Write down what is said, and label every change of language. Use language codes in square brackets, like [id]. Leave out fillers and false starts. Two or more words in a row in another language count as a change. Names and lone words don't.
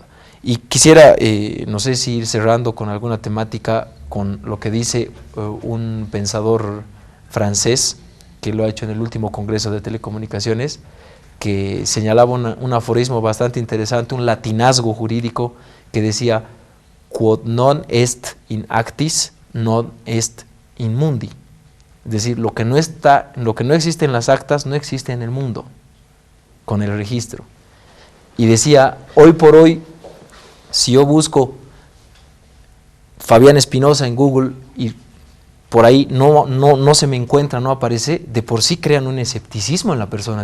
[es] Y quisiera, no sé si ir cerrando con alguna temática, con lo que dice un pensador francés, que lo ha hecho en el último Congreso de Telecomunicaciones, que señalaba un aforismo bastante interesante, un latinazgo jurídico, que decía, [la] quod non est in actis, non est in mundi. [es] Es decir, lo que no existe en las actas, no existe en el mundo, con el registro. Y decía, hoy por hoy, si yo busco Fabián Espinosa en Google y por ahí no se me encuentra, no aparece, de por sí crean un escepticismo en la persona.